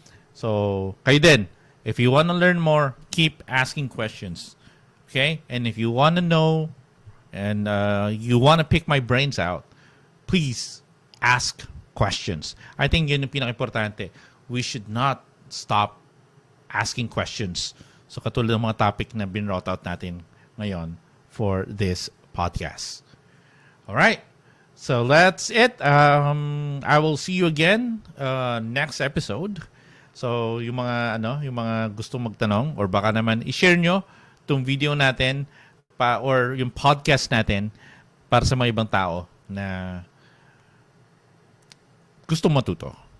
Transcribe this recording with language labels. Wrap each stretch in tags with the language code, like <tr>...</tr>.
<en>So, kayo din, if you want to learn more, keep asking questions. Okay? And if you want to know and you want to pick my brains out, please ask questions. I think yun yung pinaka-importante. We should not stop asking questions.</en> <tl>So katulad ng mga topic na binroute out natin ngayon for this podcast.</tl> <en>All right. So that's it. I will see you again next episode.</en> <tl>So yung mga gustong magtanong or baka naman i-share nyo itong video natin or yung podcast natin para sa mga ibang tao na gusto matuto.</tl>